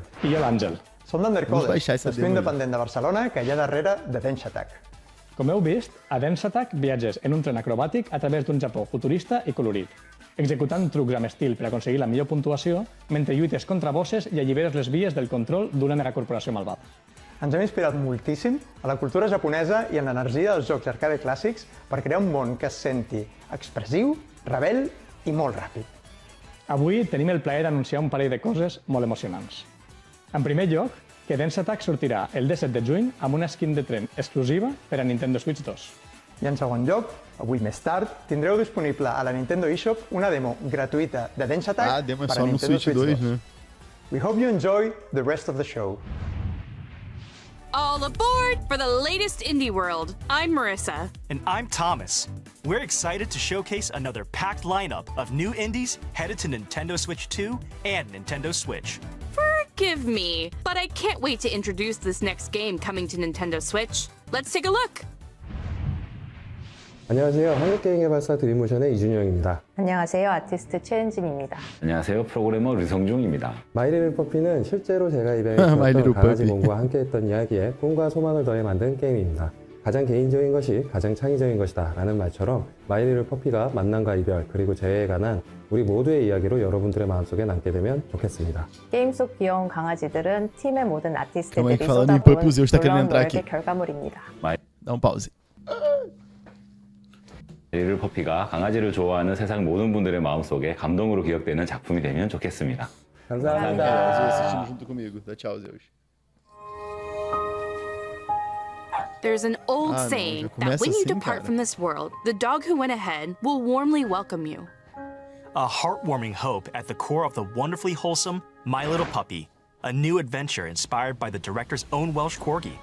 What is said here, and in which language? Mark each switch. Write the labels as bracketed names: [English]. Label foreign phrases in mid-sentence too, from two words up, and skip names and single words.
[Catalan] I jo l'Àngel. Som d'Undercode, [Portuguese] Vamos baixar essa [Catalan] l'escola demo. independent de Barcelona que hi ha darrere de Denshattack. Com heu vist, a Denshattack viatges en un tren acrobàtic a través d'un Japó futurista i colorit, executant trucs amb estil per aconseguir la millor puntuació mentre lluites contra bosses i alliberes les vies del control d'una megacorporació malvada. Ens hem inspirat moltíssim a la cultura japonesa i en l'energia dels jocs arcade clàssics per crear un món que es senti expressiu, rebel i molt ràpid. Avui tenim el plaer d'anunciar un parell de coses molt emocionants. En primer lloc, que Denshattack sortirà el 17 de juny amb una skin de tren exclusiva per a Nintendo Switch 2. I en segon lloc, avui més tard, tindreu disponible a la Nintendo eShop una demo gratuïta de Denshattack [Portuguese] Ah, demo é per só a no Nintendo Switch 2, né? [English] We hope you enjoy the rest of the show. All aboard for the latest indie world. I'm Marissa. And I'm Thomas. We're excited to showcase another packed lineup of new indies headed to Nintendo Switch 2 and Nintendo Switch. Forgive me, but I can't wait to introduce this next game coming to Nintendo Switch. Let's take a look. [Korean] 안녕하세요. 한국게임개발사 드림모션의 이준영입니다. 안녕하세요. 아티스트 최은진입니다. 안녕하세요. 프로그래머 류성중입니다. 마이리틀 퍼피는 실제로 제가 입양해 [English] My [Korean] 키웠던 [English] Little [Korean] 강아지 [English] Puppy. [Korean] 몸과 함께했던 이야기에 꿈과 소망을 더해 만든 게임입니다. 가장 개인적인 것이 가장 창의적인 것이다 라는 말처럼 마이리틀 퍼피가 만남과 이별 그리고 재해에 관한 우리 모두의 이야기로 여러분들의 마음속에 남게 되면 좋겠습니다. 게임 속 귀여운 강아지들은 팀의 모든 [Portuguese] Calma aí, [Korean] 아티스트들이 [Portuguese] que falando em Puppy, o Zeus tá querendo [Korean] 놀라운 [Portuguese] entrar [Korean] 노력의 [Portuguese] aqui. [Korean] 결과물입니다. [Portuguese] Dá um pause. [Korean] 마이리틀 퍼피가 강아지를 좋아하는 세상 모든 분들의 마음속에 감동으로 기억되는 작품이 되면 좋겠습니다. 감사합니다. [Portuguese] Zeus assistindo junto comigo. Dá tchau, Zeus. [English] There's an old [Portuguese] Ah, não, [English] saying [Portuguese] já [English] that [Portuguese] começa [English] when you [Portuguese] assim, [English] depart [Portuguese] cara. [English] from this world, the dog who went ahead will warmly welcome you. A heartwarming hope at the core of the wonderfully wholesome My Little Puppy, a new adventure inspired by the director's own Welsh corgi.